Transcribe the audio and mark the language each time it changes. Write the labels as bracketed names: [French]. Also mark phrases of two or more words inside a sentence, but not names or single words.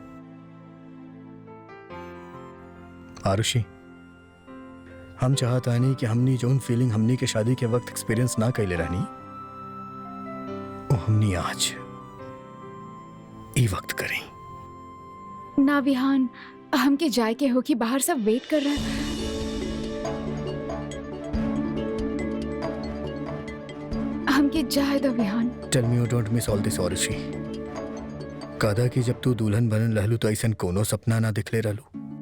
[Bhojpuri] आरुषि, हम चाहता नहीं कि हमनी जोन फीलिंग हमनी के शादी के वक्त एक्सपीरियंस ना कैले रहनी, वो हमनी आज ई वक्त करें। ना विहान, हमके जाए के हो कि बाहर सब वेट कर रहा है। हमके जाए दो विहान। [English] tell me you don't miss all this आरुषि। [Bhojpuri] कदा कि जब तू दुल्हन बनन रहलू तो ऐसन कोनो सपना ना दिखले रहलू।